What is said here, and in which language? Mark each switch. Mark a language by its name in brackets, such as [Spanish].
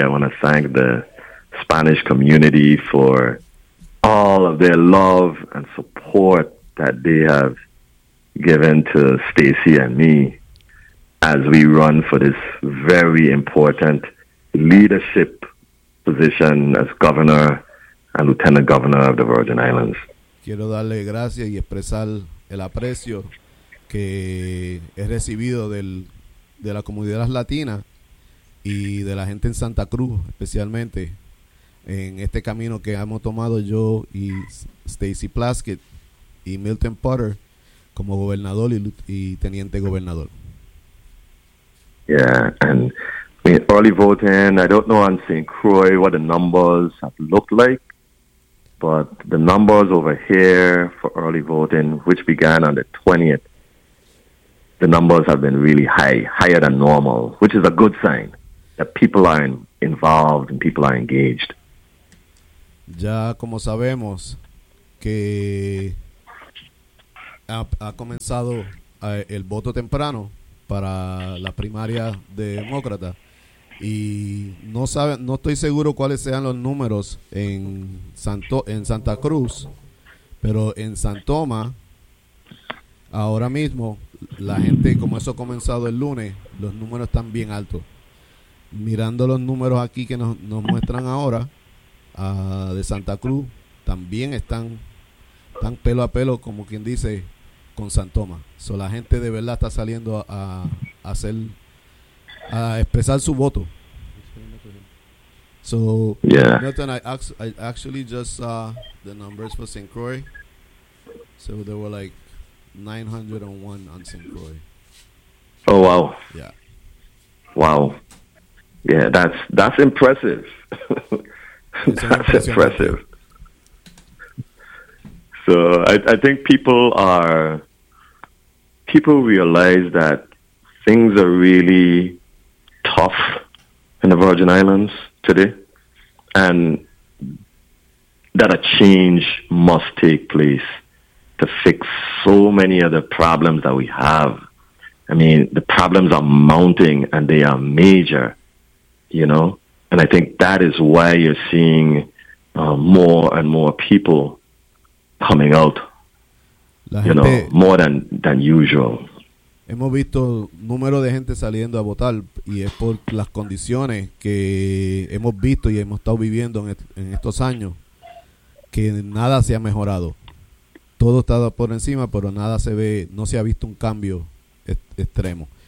[English] I want to thank the Spanish community for all of their love and support that they have given to Stacy and me as we run for this very important leadership position as governor and lieutenant governor of the Virgin Islands. [Spanish] Quiero darle gracias y expresar el aprecio que he recibido de la comunidad latina y de la gente en Santa Cruz especialmente. En este camino que hemos tomado yo y Stacy Plaskett y Milton Potter como gobernador y teniente gobernador. [English] Yeah, and early voting, I don't know on St. Croix what the numbers have looked like, but the numbers over here for early voting, which began on the 20th, the numbers have been really high, higher than normal, which is a good sign that people are involved and people are engaged. [Spanish] Ya como sabemos que ha comenzado el voto temprano para la primaria de demócrata y no estoy seguro cuáles sean los números en Santa Cruz, pero en San Tomás ahora mismo la gente, como eso ha comenzado el lunes, los números están bien altos. Mirando los números aquí que nos muestran ahora, de Santa Cruz, también están pelo a pelo, como quien dice, con San Tomás. So, la gente de verdad está saliendo a expresar su voto. [English] So, yeah. Milton, I actually just saw the numbers for St. Croix. So, there were like 901 on St. Croix. Oh, wow. Yeah. Wow. Yeah, that's impressive. That's impressive. So I think people realize that things are really tough in the Virgin Islands today, and that a change must take place to fix so many of the problems that we have. I mean, the problems are mounting and they are major, you know? And I think that is why you're seeing more and more people coming out, [Spanish] la gente, [English] more than usual. [Spanish] hemos visto número de gente saliendo a votar, y es por las condiciones que hemos visto y hemos estado viviendo en estos años, que nada se ha mejorado. Todo está por encima, pero nada se ve, no se ha visto un cambio extremo.